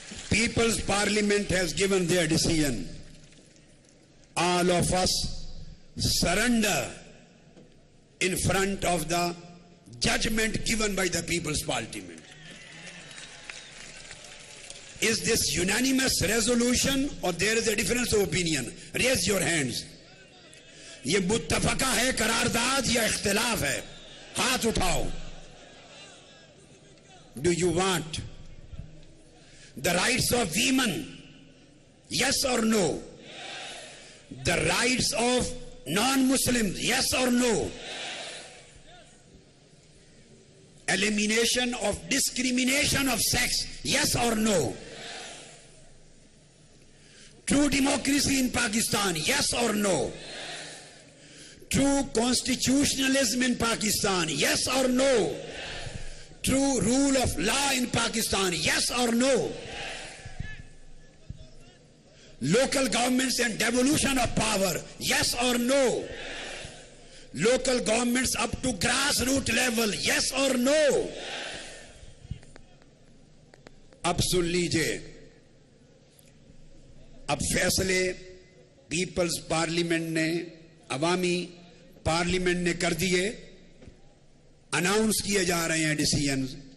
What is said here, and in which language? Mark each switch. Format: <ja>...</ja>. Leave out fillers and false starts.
<en>People's Parliament has given their decision. All of us surrender in front of the judgment given by the People's Parliament. Is this unanimous resolution or there is a difference of opinion? Raise your hands.</en> <ur>یہ متفقہ ہے قرارداد یا اختلاف ہے؟ ہاتھ اٹھاؤ.</ur> <en>Do you want the rights of women? Yes or no? The rights of non-Muslims? Yes or no? Elimination of discrimination of sex? Yes or no? True democracy in Pakistan? Yes or no? True constitutionalism in Pakistan? Yes or no? True rule of law in Pakistan? Yes or no? Local governments and devolution of power? Yes or no? Local governments up to grassroots level? Yes or no?</en> <ur>اب سن لیجئے، اب فیصلے Peoples parliament نے، عوامی parliament نے کر دیے، announce کیے جا رہے ہیں ڈیسیژنز.</ur>